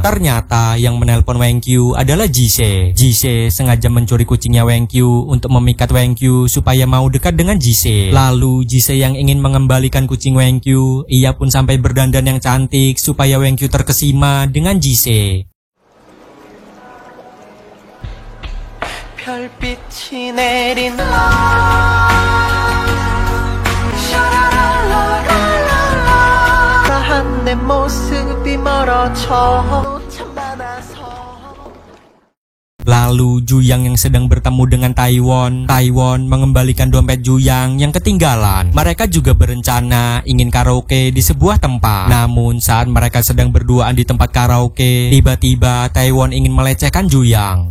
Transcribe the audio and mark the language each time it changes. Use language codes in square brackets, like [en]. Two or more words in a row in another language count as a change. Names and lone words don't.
[id] Ternyata yang menelpon Weng Kyu adalah Jise. Jise sengaja mencuri kucingnya Weng Kyu untuk memikat Weng Kyu supaya mau dekat dengan Jise. Lalu Jise yang ingin mengembalikan kucing Weng Kyu, ia pun sampai berdandan yang cantik supaya Weng Kyu terkesima dengan Jise. [ko] 별빛이 내린 한 내 모습이 멀어져 참 많아서. [id] Lalu Juyang yang sedang bertemu dengan Taiwan mengembalikan dompet Juyang yang ketinggalan. Mereka juga berencana ingin karaoke di sebuah tempat. Namun saat mereka sedang berduaan di tempat karaoke, tiba-tiba Taiwan ingin melecehkan Juyang.